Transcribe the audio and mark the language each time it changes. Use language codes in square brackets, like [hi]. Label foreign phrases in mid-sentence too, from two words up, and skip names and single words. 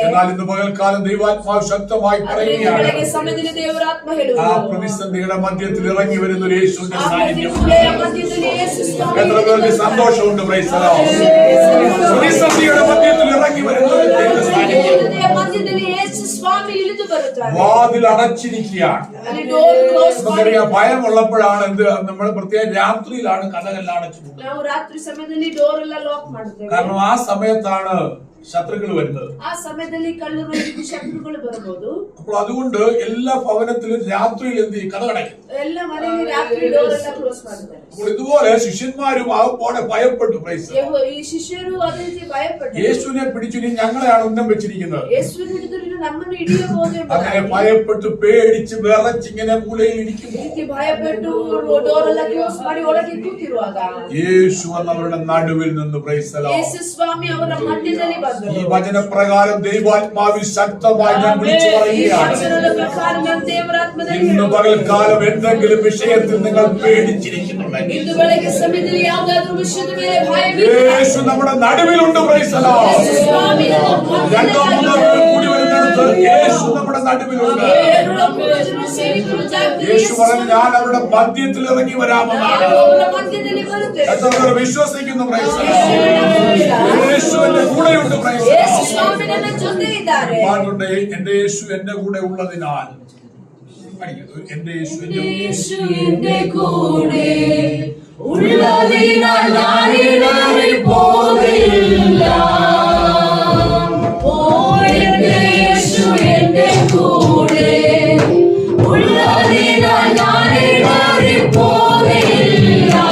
[ml] എന്നാൽ ഇന്ന് പകൽക്കാലം ദൈവാത്മാവ് ശക്തമായി [kn] ಆದರೆ [ml] പറയുകയാണ്, [kn] ಬೆಳಗ್ಗೆ ಸಮಯದಲ್ಲಿ ದೇವರ ಆತ್ಮ ಹೇಳುವುದು, [ml] ആ പ്രതിസന്ധിയുടെ മധ്യത്തിൽ ഇറങ്ങി വരുന്ന ഒരു യേശുവിന്റെ [kn] ಆ [ml] സാന്നിധ്യം. [kn] ಪ್ರತಿಕೂಲತೆಯ ಮಧ್ಯದಲ್ಲಿ ಯೇಸು ಸ್ವಾಮಿ [ml] എത്ര പേർക്ക് സന്തോഷമുണ്ട്? [en] Praise the Lord. [ml] പ്രതിസന്ധിയുടെ മധ്യത്തിൽ ഇറങ്ങി വരുന്ന ഒരു ദൈവ സാന്നിധ്യം. [kn] ಪ್ರತಿಕೂಲತೆಯ ಮಧ್ಯದಲ್ಲಿ ಯೇಸು ಸ್ವಾಮಿ ಇಳಿದು ಬರುತ್ತಾರೆ. [ml] വാതിൽ അടച്ചിരിക്കുകയാണ്. [kn] ಅಲ್ಲಿ [en] door close [kn] ಮಾಡಿ, [ml] നമുക്കറിയാം, ഭയമുള്ളപ്പോഴാണ് എന്ത്, നമ്മൾ പ്രത്യേക രാത്രിയിലാണ് കഥകളെല്ലാം അടച്ചു പോകുന്നത്. [kn] ನಾವು ರಾತ್ರಿ ಸಮಯದಲ್ಲಿ ಡೋರ್ ಎಲ್ಲ ಲಾಕ್ ಮಾಡುತ್ತೇವೆ. [ml] കാരണം ആ സമയത്താണ് ശത്രുക്കൾ വരുന്നത്. [kn] ಆ ಸಮಯದಲ್ಲಿ ಕಳ್ಳರು ಮತ್ತು ಶತ್ರುಗಳು ಬರಬಹುದು. [ml] അപ്പോൾ അതുകൊണ്ട് എല്ലാ ഭവനത്തിലും രാത്രിയിൽ എന്ത് ചെയ്യും? കഥ അടയ്ക്കും. [kn] ಎಲ್ಲ ಮನೆಯಲ್ಲಿ ರಾತ್ರಿ ಡೋರ್ ಎಲ್ಲ ಕ್ಲೋಸ್ ಮಾಡುತ್ತಾರೆ. [ml] അപ്പോൾ ഇതുപോലെ ശിഷ്യന്മാരും ആകപ്പോടെ ഭയപ്പെട്ടു. [en] Praise the Lord. [kn] ಈ ಶಿಷ್ಯರು ಅದೇ ರೀತಿ ಭಯಪಟ್ಟರು. [ml] യേശുവിനെ പിടിച്ചു ഇനി ഞങ്ങളെയാണ് ഉന്നം വെച്ചിരിക്കുന്നത്. [kn] ಯೇಸುವಿನ ಹಿಡಿದು ನಮ್ಮನ್ನು ಹಿಡಿಯಬಹುದು [ml] അങ്ങനെ [kn] ಎಂಬುದಾಗಿ [ml] ഭയപ്പെട്ട് പേടിച്ച് വിറച്ചിങ്ങനെ മൂലയിൽ ഇരിക്കുന്നു. [kn] ಈ ರೀತಿ ಭಯಪಟ್ಟು ಡೋರ್ ಎಲ್ಲ ಕ್ಲೋಸ್ ಮಾಡಿ ಒಳಗೆ ಕೂತಿರುವಾಗ [ml] യേശു എന്നവരുടെ നടുവിൽ നിന്ന്. [en] Praise the Lord. [kn] ಯೇಸು ಸ್ವಾಮಿ ಅವರ ಮಧ್ಯದಲ್ಲಿ ಬಂದರು. [ml] ഈ വചനപ്രകാരം ദൈവാത്മാവിൽ ശക്തമായി ഞാൻ വിളിച്ചു പറയുകയാണ്, [kn] ವಚನದ ಪ್ರಕಾರ ನಾನು ದೇವರ ಆತ್ಮದಲ್ಲಿ [ml] ഇന്ന് പകൽക്കാലം എന്തെങ്കിലും വിഷയത്തിൽ നിങ്ങൾ പേടിച്ചിരിക്കുന്നുണ്ടെങ്കിൽ [kn] ಇಂದು ಬೆಳಗ್ಗೆ ಸಮಯದಲ್ಲಿ ಯಾವುದಾದ್ರೂ ವಿಷಯದ ಮೇಲೆ ಭಯವಿದ್ದರೆ [ml] യേശു നമ്മുടെ നടുവിലുണ്ട്. [en] Praise the Lord. [kn] ಯೇಸು ಸ್ವಾಮಿ ನಮ್ಮ [ml] രണ്ടോ മൂന്നോ പേർ കൂടി വരുന്നിടത്ത് യേശു നമ്മുടെ നടുവിലുണ്ട്. [kn] ಸೇರಿಕೊಂಡು ಜಾಗದಲ್ಲಿ [ml] യേശു പറഞ്ഞു, ഞാൻ അവരുടെ മധ്യത്തിൽ ഇറങ്ങി വരാമെന്നാണ്. [kn] ಅವರ ಮಧ್ಯದಲ್ಲಿ ಬರುತ್ತೇವೆ. [ml] എത്ര പേർ വിശ്വസിക്കുന്നു? [en] Praise the Lord. [ml] യേശു എന്റെ കൂടെയുണ്ട്. [en] Praise the [kn] ಯೇಸು [ml] ലോർഡ്. [kn] ಸ್ವಾಮಿ ನನ್ನ ಜೊತೆ ಇದ್ದಾರೆ. [ml] പാടുണ്ട്, എന്റെ യേശു എന്റെ കൂടെ ഉള്ളതിനാൽ. എന്റെ യേശു എന്റെ യേശു എന്റെ കൂടെ ഉള്ളതിനാൽ ഞാൻ ഇടറിപ്പോകില്ല. ഓ എന്റെ യേശു എന്റെ കൂടെ ഉള്ളതിനാൽ ഞാൻ ഇടറിപ്പോകില്ല.